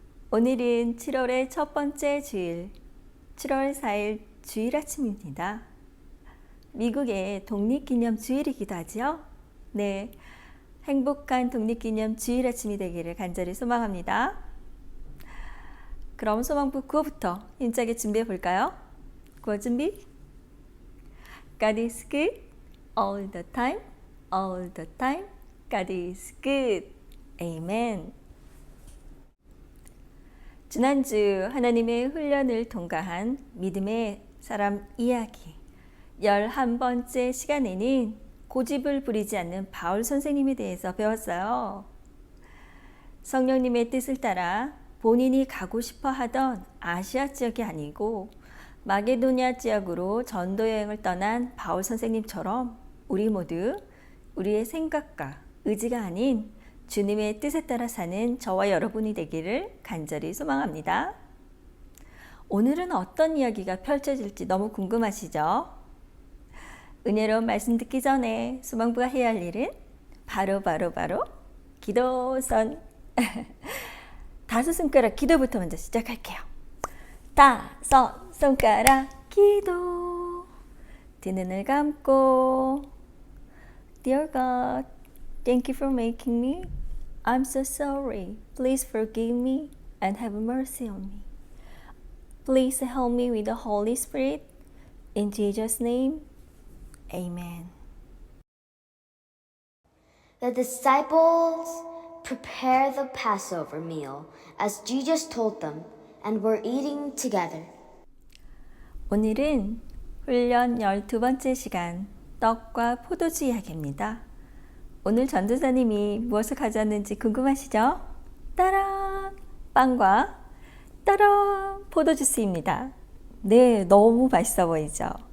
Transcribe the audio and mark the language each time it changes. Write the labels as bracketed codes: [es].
[ko] 오늘은 7월의 첫 번째 주일, 7월 4일 주일 아침입니다. 미국의 독립기념 주일이기도 하죠? 네. 행복한 독립기념 주일 아침이 되기를 간절히 소망합니다. 그럼 소망부 구호부터 힘차게 준비해 볼까요? 구호 준비. [en] God is good all the time, all the time. God is good. Amen. [ko] 지난주 하나님의 훈련을 통과한 믿음의 사람 이야기 11번째 시간에는 고집을 부리지 않는 바울 선생님에 대해서 배웠어요. 성령님의 뜻을 따라 본인이 가고 싶어 하던 아시아 지역이 아니고 마게도니아 지역으로 전도 여행을 떠난 바울 선생님처럼 우리 모두 우리의 생각과 의지가 아닌 주님의 뜻에 따라 사는 저와 여러분이 되기를 간절히 소망합니다. 오늘은 어떤 이야기가 펼쳐질지 너무 궁금하시죠? 은혜로운 말씀 듣기 전에 소망부가 해야 할 일은 바로 기도선. 5손가락 기도부터 먼저 시작할게요. 5손가락 기도. 두 눈을 감고 [en] Dear God, thank you for making me. I'm so sorry. Please forgive me and have mercy on me. Please help me with the Holy Spirit. In Jesus' name, Amen. The disciples prepared the Passover meal as Jesus told them and were eating together. [ko] 오늘은 훈련 12번째 시간 떡과 포도주 이야기입니다. 오늘 전도사님이 무엇을 가져왔는지 궁금하시죠? 따란! 빵과 따란! 포도주스입니다. 네, 너무 맛있어 보이죠?